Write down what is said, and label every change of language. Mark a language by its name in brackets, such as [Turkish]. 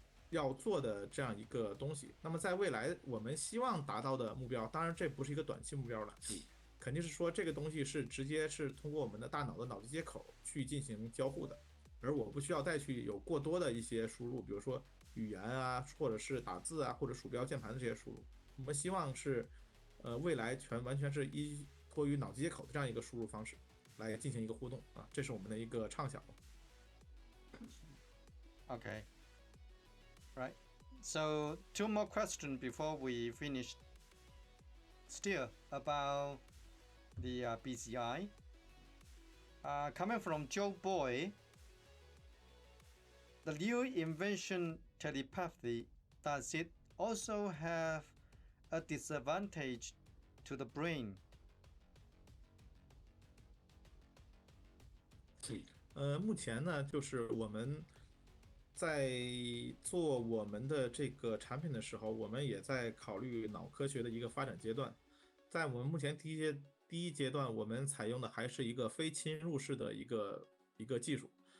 [Chinese] 要做的这样一个东西。那么在未来我们希望达到的目标，当然这不是一个短期目标了，肯定是说这个东西是直接是通过我们的大脑的脑机接口去进行交互的，而我不需要再去有过多的一些输入，比如说语言啊，或者是打字啊，或者鼠标键盘的这些输入。我们希望是未来完全是依托于脑机接口的这样一个输入方式来进行一个互动啊，这是我们的一个畅想。 [English] Okay. Right. So two more questions before we finish. Still about the BCI. Coming from Joe Boy, the new invention telepathy, does it also have a disadvantage to the brain? [Chinese] 目前呢，就是我们在做我们的这个产品的时候，我们也在考虑脑科学的一个发展阶段。在我们目前第一阶段，我们采用的还是一个非侵入式的一个技术。